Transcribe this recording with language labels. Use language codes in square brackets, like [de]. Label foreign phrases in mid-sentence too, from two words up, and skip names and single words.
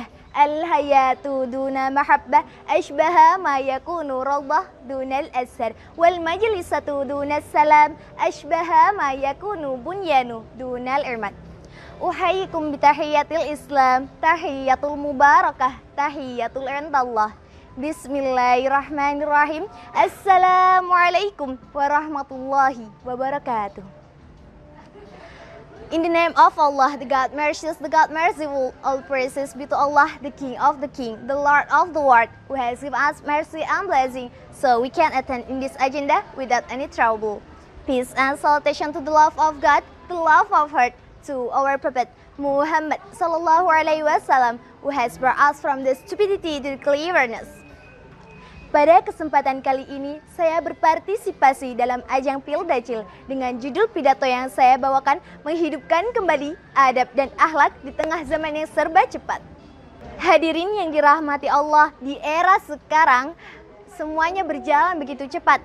[ar] الحياة دون محبة أشبه ما يكون روضة دون الأزهار. والمجلسة دون سلام أشبه ما يكون بنيان دون العماد. أحييكم بتحية الإسلام، تحية المباركة، تحية عند الله. بسم الله الرحمن الرحيم. السلام عليكم ورحمة الله وبركاته. [en] In the name of Allah, the God merciful, the God merciful, all praises be to Allah, the King of the King, the Lord of the world, who has given us mercy and blessing, so we can attend in this agenda without any trouble. Peace and salutation to the love of God, the love of heart, to our Prophet Muhammad [ar] صلى الله عليه وسلم, [en] who has brought us from the stupidity to the cleverness. [id] Pada kesempatan kali ini, saya berpartisipasi dalam ajang Pildacil dengan judul pidato yang saya bawakan menghidupkan kembali adab dan akhlak di tengah zaman yang serba cepat. Hadirin yang dirahmati Allah, di era sekarang semuanya berjalan begitu cepat.